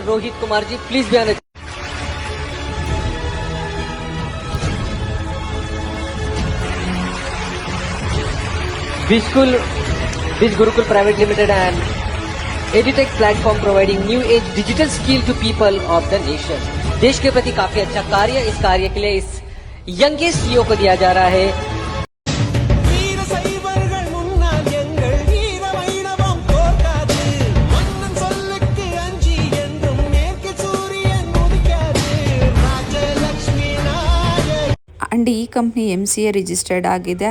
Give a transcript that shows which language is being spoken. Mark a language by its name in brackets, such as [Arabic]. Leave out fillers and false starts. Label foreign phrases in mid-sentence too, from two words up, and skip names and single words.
[English] Rohit Kumar ji. Please be on it. Bij Gurukul Private Limited and EdTech platform providing new age digital skill to people of the nation. [Hindi] देश के प्रति काफी अच्छा कार्य, इस कार्य के लिए इस [English] youngest CEO [Hindi] को दिया जा रहा है. [Kannada] ಆ್ಯಂಡ್ ಈ ಕಂಪ್ನಿ MCA ರಿಜಿಸ್ಟರ್ಡ್ ಆಗಿದೆ.